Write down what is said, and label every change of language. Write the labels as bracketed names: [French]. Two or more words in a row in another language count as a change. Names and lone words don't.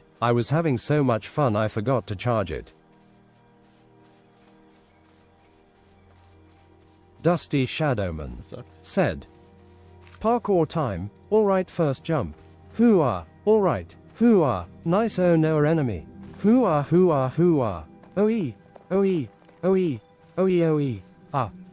[English] I was having so much fun I forgot to charge it." Dusty Shadowman That sucks. said, "Parkour time, alright first jump. Hoo-ah, alright, hoo-ah, nice oh no enemy. Hoo-ah hoo-ah hoo-ah, oh-ee, oh-ee, oh-ee, oh-ee oh-ee, ah."